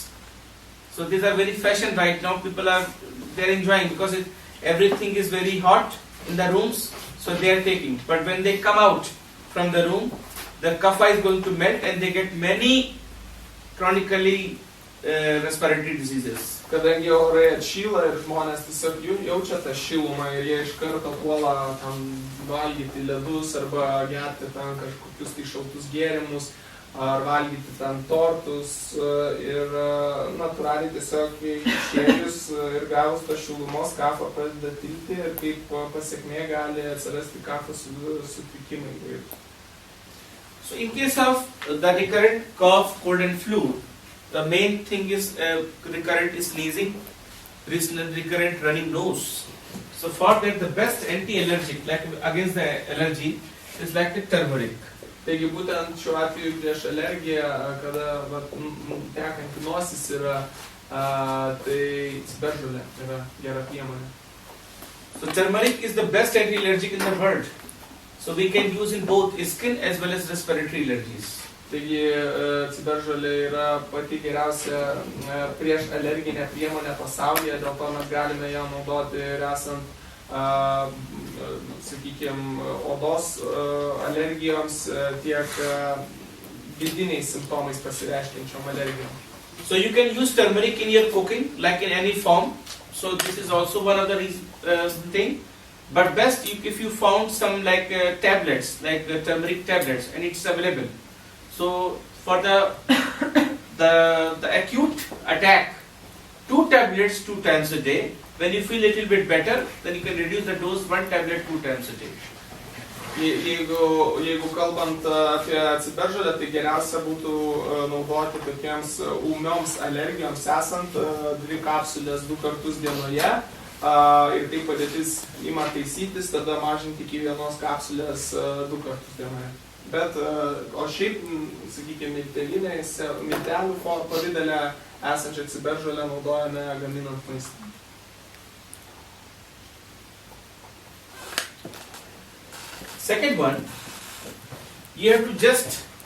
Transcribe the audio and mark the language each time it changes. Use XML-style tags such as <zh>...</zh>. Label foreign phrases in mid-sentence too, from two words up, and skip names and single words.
<en>So these are very fashion right now. People are enjoying because everything is very hot in the rooms. So they are taking. But when they come out from the room, the kapha is going to melt and they get many chronically respiratory diseases.</en> <lt>Kadangi orai atšyla ir žmonės tiesiog jaučia tą šilumą ir jie iš karto puola valgyti ledus arba gerti kažkokius tai šaltus gėrimus ar valgyti tortus ir natūraliai tiesiog išėjus ir gavus tą šilumos kafa pradeda tilti ir kaip pasekmė gali atsirasti kafos sutrikimai.</lt> <en>So in case of the recurrent cough, cold and flu, the main thing is recurrent sneezing, recurrent running nose. So for that, the best anti-allergic, like against the allergy, is like the turmeric.</en> <lt>Taigi būtent šiuo atveju prieš alergiją, kada tekanti nosis yra, tai ciberžolė yra gera priemonė.</lt> <en>So turmeric is the best anti-allergic in the world. So we can use in both skin as well as respiratory allergies.</en> <lt>Taigi ciberžolė yra pati geriausia prieš alerginė priemonė pasaulyje, dėl to mes galime ją naudoti ir esant, sakykime, odos alergijoms, tiek vidiniais simptomais pasireiškiančiom alergijom.</lt> <en>So you can use turmeric in your cooking, like in any form. So this is also one of the thing. But best if you found some like tablets, like turmeric tablets, and it's available. So for the acute attack, 2 tablets 2 times a day. When you feel a little bit better, then you can reduce the dose 1 tablet 2 times a day.</en> <lt>Jeigu kalbant apie ciberžolę, tai geriausia būtų naudoti tokiems ūmioms alergijoms esant 2 kapsulės 2 kartus dienoje. Ir tai padėtis ima taisytis, tada mažinti iki 1 kapsulės 2 kartus dienoje. Bet, o šiaip, sakykime, miltelių pavidale esančią ciberžolę naudojame gaminant maistą.</lt> <en>Second one, you have to just</en>